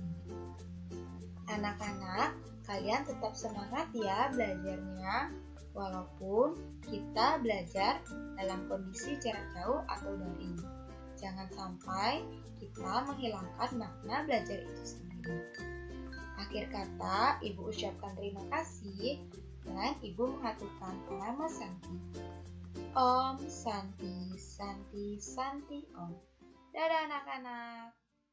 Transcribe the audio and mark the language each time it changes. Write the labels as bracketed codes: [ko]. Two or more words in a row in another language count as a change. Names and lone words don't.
[id] Anak-anak, kalian tetap semangat ya belajarnya, walaupun kita belajar dalam kondisi jarak jauh atau daring. Jangan sampai kita menghilangkan makna belajar itu sendiri. Akhir kata, Ibu ucapkan terima kasih dan Ibu mengaturkan [sa] Parama Santi. Om Santi, Santi, Santi Om. [id] Dadah anak-anak.